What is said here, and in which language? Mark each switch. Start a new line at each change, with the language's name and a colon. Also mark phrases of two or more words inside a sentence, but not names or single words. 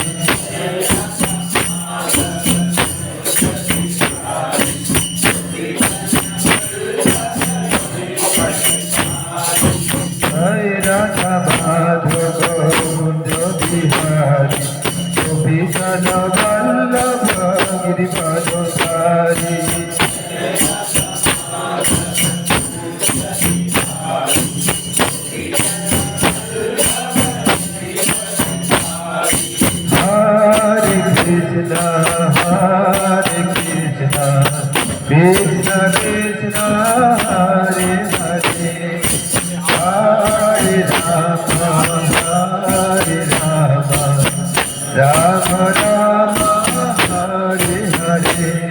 Hindi: जय राधा माधव कुंज बिहारी गोपी जन वल्लभ गिरिवरधारी
Sanskrit: Hare Krishna, Krishna Krishna, Hare Hare, Hare Rama, Hare Rama, Rama Rama, Hare Hare.